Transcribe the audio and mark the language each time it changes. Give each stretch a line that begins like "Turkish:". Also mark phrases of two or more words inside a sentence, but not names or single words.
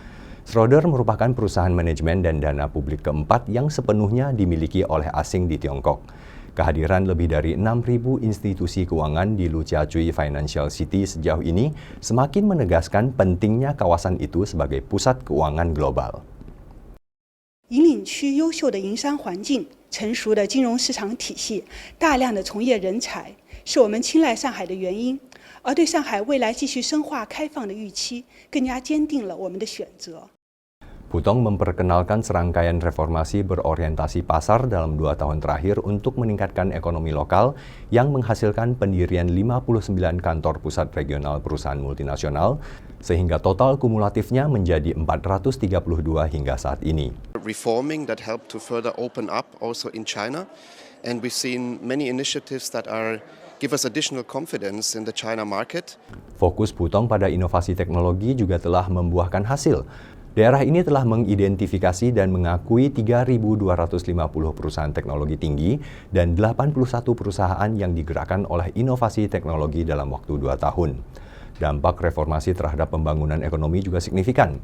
Indonesian: Schroeder merupakan perusahaan manajemen dan dana publik keempat yang sepenuhnya dimiliki oleh asing di Tiongkok. Kehadiran lebih dari 6.000 institusi keuangan di Lujiazui Financial City sejauh ini semakin menegaskan pentingnya kawasan itu sebagai pusat keuangan global.
Chinese: 引领区优秀的营商环境、成熟的金融市场体系、大量的从业人才，是我们青睐上海的原因。而对上海未来继续深化开放的预期，更加坚定了我们的选择。
Indonesian: Pudong memperkenalkan serangkaian reformasi berorientasi pasar dalam 2 tahun terakhir untuk meningkatkan ekonomi lokal yang menghasilkan pendirian 59 kantor pusat regional perusahaan multinasional, sehingga total kumulatifnya menjadi 432 hingga saat ini.
English: Reforming that helped to further open up also in China, and we've seen many initiatives that give us additional confidence in the China market.
Indonesian: Fokus Pudong pada inovasi teknologi juga telah membuahkan hasil. Daerah ini telah mengidentifikasi dan mengakui 3.250 perusahaan teknologi tinggi dan 81 perusahaan yang digerakkan oleh inovasi teknologi dalam waktu 2 tahun. Dampak reformasi terhadap pembangunan ekonomi juga signifikan.